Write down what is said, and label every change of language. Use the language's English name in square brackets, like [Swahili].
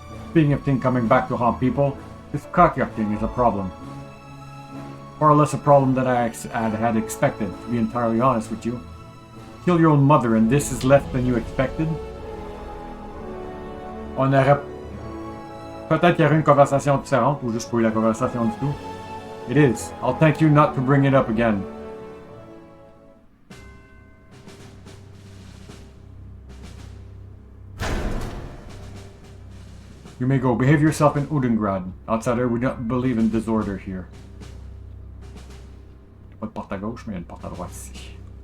[English] Speaking of things coming back to haunt people, this Katya thing is a problem. Far less a problem than I had expected, to be entirely honest with you. kill your own mother and this is less than you expected? [French] On aurait... Peut-être qu'il y aurait une conversation différente ou juste pas eu la conversation du tout. [English] It is. I'll thank you not to bring it up again. You may go. Behave yourself in Udengrad. Outsider, we don't believe in disorder here. [French] Pas de porte à gauche, mais il y a une porte à droite ici.